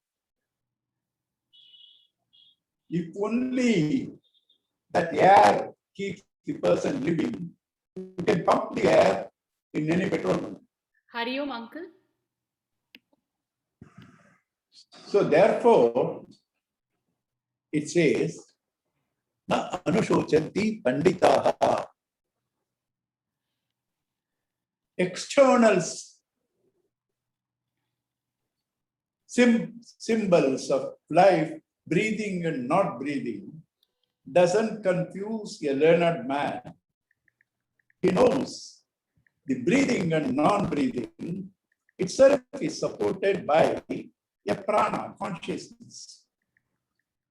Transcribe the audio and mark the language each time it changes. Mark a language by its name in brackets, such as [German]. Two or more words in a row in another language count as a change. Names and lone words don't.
[English] If only that air keeps the person living, you can pump the air in any petrol pump. Hari Om, uncle. So therefore, it says, [Sanskrit] न अनुशोचन्ति पण्डिताः. [English] External symbols of life, breathing and not breathing, doesn't confuse a learned man. He knows the breathing and non-breathing itself is supported by a prana, consciousness.